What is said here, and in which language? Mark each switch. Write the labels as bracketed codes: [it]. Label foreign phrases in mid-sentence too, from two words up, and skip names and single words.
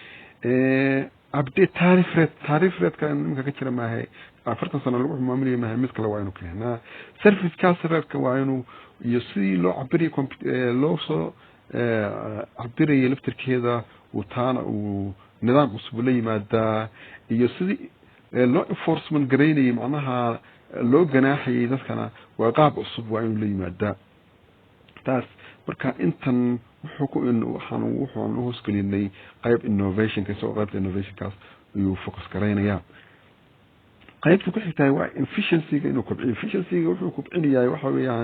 [en] update tariif rate [so] kan imika ka jira maahay 40 sano lagu maamulay maahay mid kale waa inuu keenaa [en] service cost rate [so] waa inuu iyo sidii loo cabiriyo loo soo cabiriyo laftirkeeda uu taana uu nidaam cusub la yimaadaa iyo sidii loo enforcement gareynayay macnaha loo ganaaxayay dadkana waa qaab cusub waa inuu la yimaadaa taas marka intan waxaan u hoosgelinay qayb innovation ka soo qaybta innovation kaas ayuu focus gareynaya qaybta ku xigtay waa efficiency ga inuu kobciyo efficiency ga wuxuu kobcinayaa waxa weeyaan